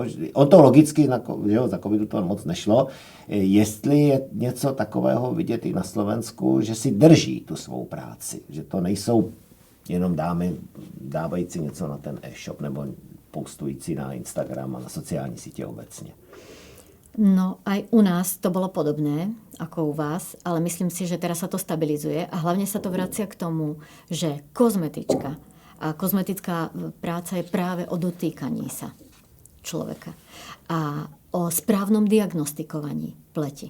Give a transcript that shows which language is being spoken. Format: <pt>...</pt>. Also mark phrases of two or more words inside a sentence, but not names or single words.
<cs>On to logicky, za covidu to moc nešlo. Jestli je něco takového vidět i na Slovensku, že si drží tu svou práci, že to nejsou jenom dámy dávající něco na ten e-shop nebo postující na Instagram a na sociální sítě obecně.</cs> <sk>No aj u nás to bolo podobné ako u vás, ale myslím si, že teraz sa to stabilizuje a hlavne sa to vracia k tomu, že kozmetička a kozmetická práca je práve o dotýkaní sa človeka a o správnom diagnostikovaní pleti.</sk>